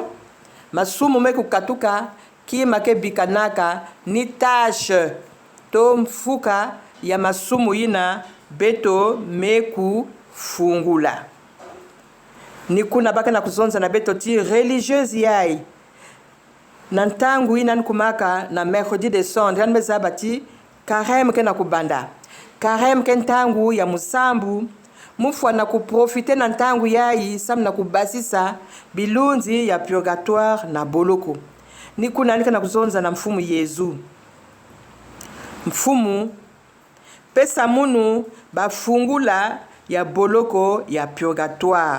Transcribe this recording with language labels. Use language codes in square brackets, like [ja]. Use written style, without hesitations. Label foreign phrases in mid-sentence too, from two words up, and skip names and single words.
[ktu] Masumu meku katuka ki make bikanaka ni tâche to mfuka ya masumu ina beto meku fungula. Ni kuna baka na kuzonza na beto ti religieuse yai. Nantangu ina nkumaka na [fr] mercredi des cendres [ktu] yanbeza bati carême ke na kubanda. Carême ke ntangu ya musambu mufwa na kuprofite na ntangu yayi sam na kubasisa bilunzi ya purgatoire na boloko. Ni kunanika na kuzonza na mfumu Yezu. Mfumu pesa munu bafungula ya boloko ya purgatoire.